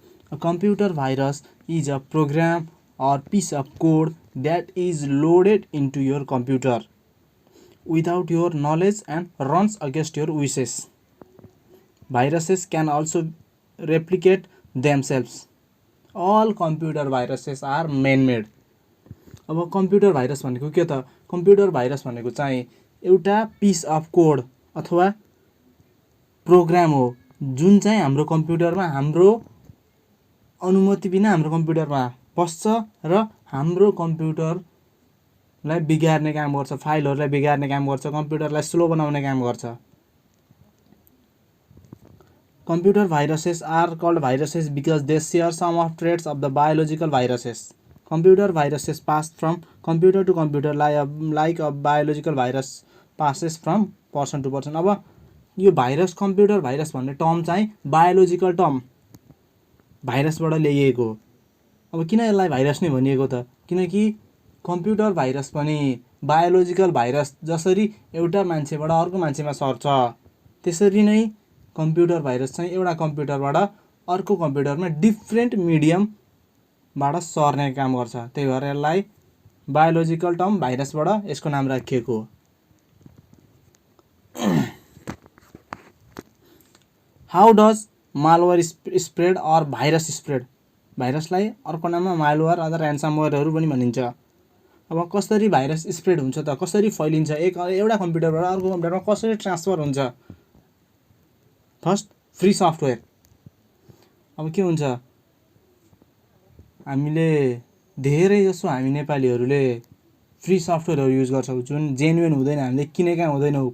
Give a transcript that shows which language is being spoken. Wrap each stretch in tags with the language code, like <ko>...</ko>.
<en>A computer virus is a program or piece of code that is loaded into your computer without your knowledge and runs against your wishes. Viruses can also replicate themselves. All computer viruses are man-made.</en> <ne>अब computer virus भनेको के त? Computer virus भनेको चाहिँ एउटा</ne> <en>piece of code</en> <ne>अथवा programme हो जुन चाहिँ हाम्रो कम्प्युटरमा हाम्रो अनुमति बिना हाम्रो कम्प्युटरमा पस्छ र हाम्रो कम्प्युटरलाई बिगार्ने काम गर्छ, फाइलहरूलाई बिगार्ने काम गर्छ, कम्प्युटरलाई स्लो बनाउने काम गर्छ.</ne> <en>Computer viruses are called viruses because they share some of traits of the biological viruses. Computer viruses pass from computer to computer like a biological virus passes from person to person.</en> <ne>अब यो virus computer virus भन्ने term चाहिँ biological term भाइरसबाट ल्याइएको हो. अब किन यसलाई virus नै भनिएको त? किनकि कम्प्युटर भाइरस पनि बायोलोजिकल भाइरस जसरी एउटा मान्छेबाट अर्को मान्छेमा सर्छ त्यसरी नै कम्प्युटर भाइरस चाहिँ एउटा कम्प्युटरबाट अर्को कम्प्युटरमा डिफ्रेन्ट मिडियमबाट सर्ने काम गर्छ. त्यही भएर यसलाई बायोलोजिकल टर्म भाइरसबाट यसको नाम राखिएको हो.</ne> <en>How does malware spread or virus spread?</en> <ne>भाइरसलाई अर्को नाममा मालवेयर अथवा ऱ्यान्समवेयरहरू पनि भनिन्छ. अब कसरी भाइरस स्प्रेड हुन्छ त? कसरी फैलिन्छ? एउटा कम्प्युटरबाट अर्को कम्प्युटरमा कसरी ट्रान्सफर हुन्छ? First, free software. अब के हुन्छ, हामीले धेरै जसो हामी नेपालीहरूले फ्री सफ्टवेयरहरू युज गर्छौँ जुन जेन्युन हुँदैन, हामीले किनेका हुँदैनौँ.</ne>